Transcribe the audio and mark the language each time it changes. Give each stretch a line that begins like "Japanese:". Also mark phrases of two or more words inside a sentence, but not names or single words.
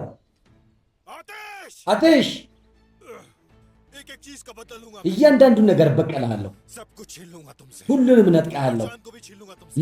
Hindi: आतिश
Amharic: አትሽ
Hindi: एक एक चीज का बदल लूंगा
Amharic: እያንዳንዱን ነገር እበቀልሃለሁ።
Hindi: सब कुछ छीन लूंगा तुमसे
Amharic: ሁሉንም እነጥቅሃለሁ።
Hindi: जान को भी छीन लूंगा तुमसे